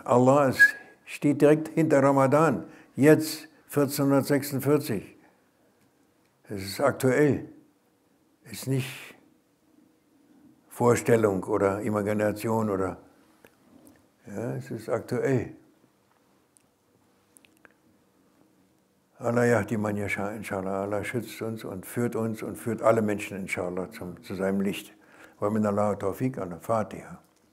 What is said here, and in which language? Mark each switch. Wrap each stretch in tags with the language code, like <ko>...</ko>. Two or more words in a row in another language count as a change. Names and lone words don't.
<de>Allah steht direkt hinter Ramadan. Jetzt, 1446. Es ist aktuell. Ist nicht Vorstellung oder Imagination oder. Ja, es ist aktuell.</de> <ar>الله يهدي من يشاء، إن شاء الله.</ar> <de>Allah schützt uns und führt alle Menschen,</de> <ar>إن شاء الله,</ar> <de>zu seinem Licht.</de> <ar>ومن الله التوفيق، الفاتحة.</ar>